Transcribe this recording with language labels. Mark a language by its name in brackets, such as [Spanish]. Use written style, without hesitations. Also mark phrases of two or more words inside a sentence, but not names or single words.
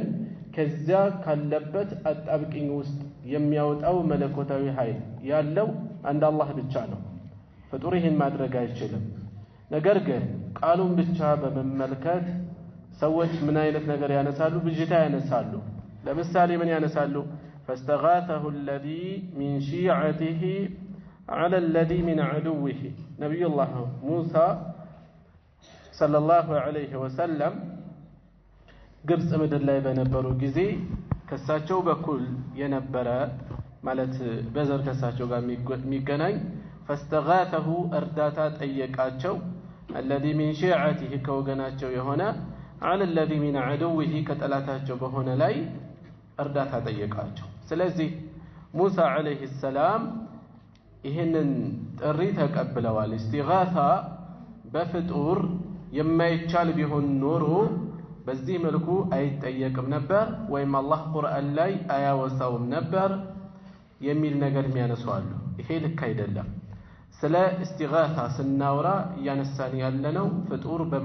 [Amharic] ከዚያ ካለበት አጣብቂኝ ውስጥ የሚያወጣው መለኮታዊ ኃይል ያለው አንድ አላህ ብቻ ነው። ፍጡር ይህን ማድረግ አይችልም። ነገር ግን ቃሉን ብቻ በመመልከት ሰዎች ምን አይነት ነገር ያነሳሉ? ብጅታ ያነሳሉ። ለምሳሌ ምን ያነሳሉ? [Arabic] فاستغاثه الذي من شيعته على الذي من عدوه። نبي الله موسى صلى الله عليه وسلم [Amharic] ግብጽ ምድር ላይ በነበሩ ጊዜ ከሳቸው በኩል የነበረ ማለት በዘር ከሳቸው ጋር የሚገናኝ فاستغاثه እርዳታ ጠየቃቸው [Arabic] الذي من شيعته [Amharic] ከወገናቸው የሆነ [Arabic] على الذي من عدوه [Amharic] ከጠላታቸው በሆነ ላይ እርዳታ ጠየቃቸው። ስለዚህ ሙሳ [Arabic] عليه السلام [Amharic] ይሄንን ጥሪ ተቀብለዋል። እስቲጋሳ በፍጡር የማይቻል ቢሆን ኖሮ በዚህ መልኩ አይጠየቅም ነበር ወይም አላህ ቁርአን ላይ አያወሳውም ነበር የሚል ነገር የሚያነሳሉ። ይሄ ልክ አይደለም። ስለ እስቲጋሳ ስናወራ እያነሳን ያለነው ፍጡር